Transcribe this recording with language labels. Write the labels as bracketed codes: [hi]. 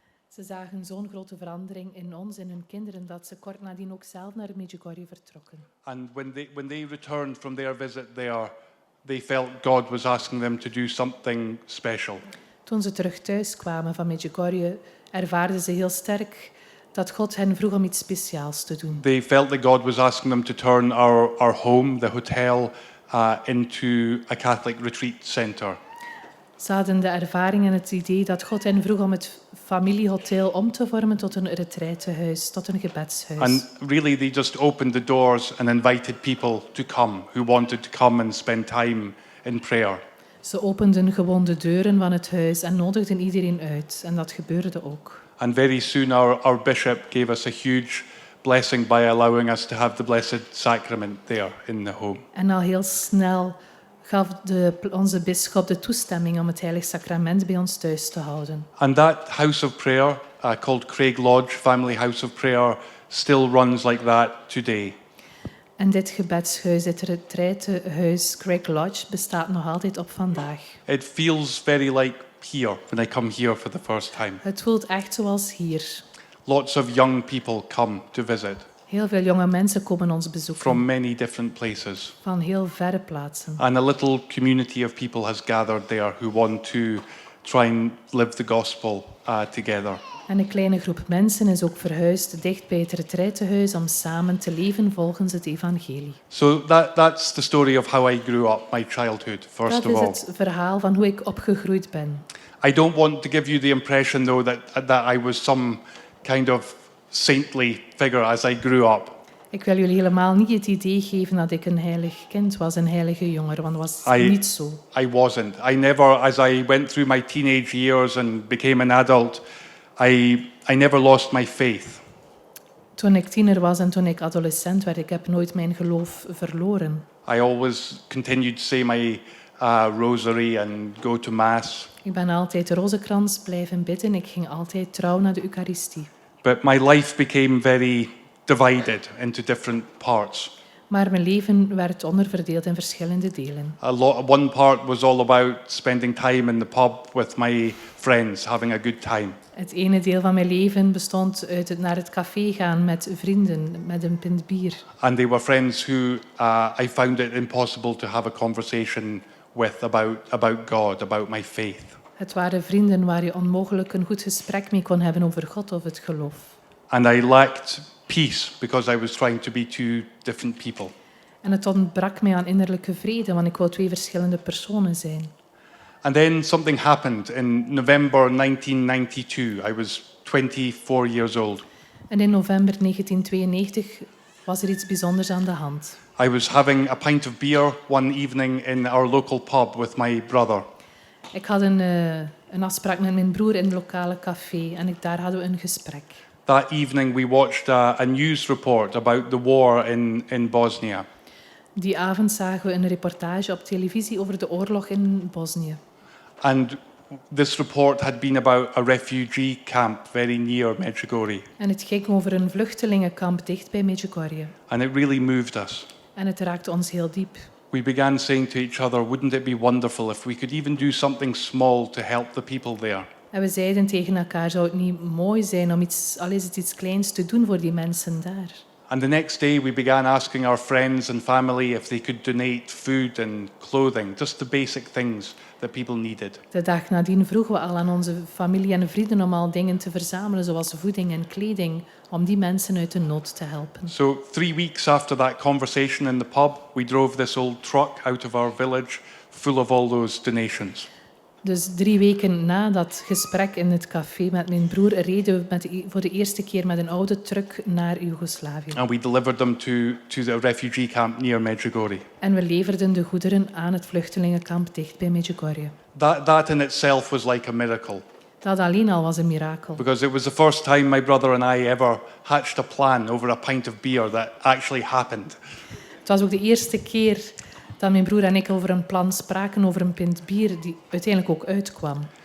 [nl] Ze zagen zo'n grote verandering in ons en hun kinderen dat ze kort nadien ook zelf naar Medjugorje vertrokken. [en] And when they returned from their visit there, they felt God was asking them to do something special. [nl] Toen ze terug thuis kwamen van Medjugorje, ervaarden ze heel sterk dat God hen vroeg om iets speciaals te doen. [en] They felt that God was asking them to turn our home, the hotel, into a Catholic retreat center. [nl] Ze hadden de ervaring en het idee dat God hen vroeg om het familiehotel om te vormen tot een retraitehuis, tot een gebedshuis. [en] And really they just opened the doors and invited people to come who wanted to come and spend time in prayer. [nl] Ze openden gewoon de deuren van het huis en nodigden iedereen uit. En dat gebeurde ook. [en] And very soon our bishop gave us a huge blessing by allowing us to have the Blessed Sacrament there in the home. [nl] En al heel snel gaf onze bisschop de toestemming om het Heilig Sacrament bij ons thuis te houden. [en] And that house of prayer, called Craig Lodge Family House of Prayer, still runs like that today. [nl] En dit gebedshuis, dit retraitehuis Craig Lodge, bestaat nog altijd op vandaag. [en] It feels very like here when I come here for the first time. [nl] Het voelt echt zoals hier. [en] Lots of young people come to visit [nl] Heel veel jonge mensen komen ons bezoeken. [en] from many different places. [nl] Van heel verre plaatsen. [en] And a little community of people has gathered there who want to try and live the gospel together. [nl] En een kleine groep mensen is ook verhuisd dicht bij het retraitehuis om samen te leven volgens het evangelie. [en] So that's the story of how I grew up, my childhood, first [nl] Dat [en] of [nl] is [en] all. [nl] het verhaal van hoe ik opgegroeid ben. [en] I don't want to give you the impression, though, that I was some kind of saintly figure as I grew up. [nl] Ik wil jullie helemaal niet het idee geven dat ik een heilig kind was, een heilige jonger, want dat was niet zo. [en] I wasn't. I never, as I went through my teenage years and became an adult, I never lost my faith. [nl] Toen ik tiener was en toen ik adolescent werd, ik heb nooit mijn geloof verloren. [en] I always continued to say my rosary and go to mass. [nl] Ik ben altijd de rozenkrans blijven bidden. Ik ging altijd trouw naar de Eucharistie. [en] But my life became very divided into different parts. [nl] Maar mijn leven werd onderverdeeld in verschillende delen. [en] One part was all about spending time in the pub with my friends, having a good time. [nl] Het ene deel van mijn leven bestond uit het naar het café gaan met vrienden, met een pint bier. [en] And they were friends who I found it impossible to have a conversation with about God, about my faith. [nl] Het waren vrienden waar je onmogelijk een goed gesprek mee kon hebben over God of het geloof. [en] And I lacked peace because I was trying to be two different people. [nl] En het ontbrak mij aan innerlijke vrede, want ik wou twee verschillende personen zijn. [en] And then something happened in November 1992. I was 24 years old. [nl] En in november 1992 was er iets bijzonders aan de hand. [en] I was having a pint of beer one evening in our local pub with my brother. [nl] Ik had een afspraak met mijn broer in het lokale café en daar hadden we een gesprek. [en] That evening we watched a news report about the war in Bosnia. [nl] Die avond zagen we een reportage op televisie over de oorlog in Bosnië. [en] And this report had been about a refugee camp very near Medjugorje. [nl] En het ging over een vluchtelingenkamp dicht bij Medjugorje. [en] And it really moved us. [nl] En het raakte ons heel diep. [en] We began saying to each other, wouldn't it be wonderful if we could even do something small to help the people there? [nl] En we zeiden tegen elkaar, zou het niet mooi zijn om al is het iets kleins te doen voor die mensen daar? [en] And the next day we began asking our friends and family if they could donate food and clothing, just the basic things that people needed. [nl] De dag nadien vroegen we al aan onze familie en vrienden om al dingen te verzamelen, zoals voeding en kleding, om die mensen uit de nood te helpen. [en] So 3 weeks after that conversation in the pub, we drove this old truck out of our village full of all those donations. [nl] Dus 3 weken na dat gesprek in het café met mijn broer reden we voor de eerste keer met een oude truck naar Joegoslavië. [en] And we delivered them to the refugee camp near Medjugorje. [nl] En we leverden de goederen aan het vluchtelingenkamp dicht bij Medjugorje. [en] That in itself was like a miracle. [nl] Dat alleen al was een mirakel. [en] Because it was the first time my brother and I ever hatched a plan over a pint of beer that actually happened. [nl] Het was ook de eerste keer dat mijn broer en ik over een plan spraken over een pint bier die uiteindelijk ook uitkwam.